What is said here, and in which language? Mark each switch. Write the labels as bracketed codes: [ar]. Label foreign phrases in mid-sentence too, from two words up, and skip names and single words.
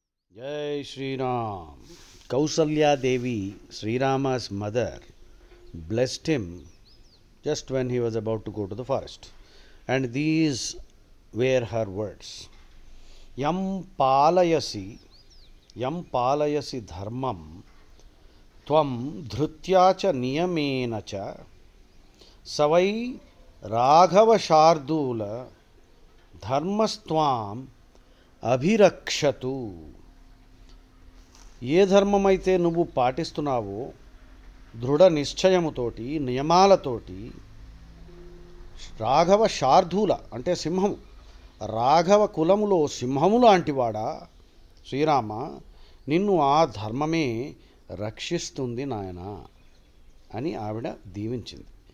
[hi] जय श्री राम. [en] Kausalya Devi, Sri Rama's mother, blessed him just when he was about to go to the forest. And these were her words. [sa] यं पालयसि, यं पालयसि धर्मं, त्वं धृत्या च नियमेन च, सवै राघव शार्दूल ధర్మస్త్వాం అభిరక్షతు. [te] ఏ ధర్మమైతే నువ్వు పాటిస్తున్నావో దృఢ నిశ్చయముతోటి నియమాలతోటి రాఘవ శార్దూల అంటే సింహము, రాఘవ కులములో సింహము లాంటివాడా శ్రీరామ, నిన్ను ఆ ధర్మమే రక్షిస్తుంది నాయన అని ఆవిడ దీవించింది.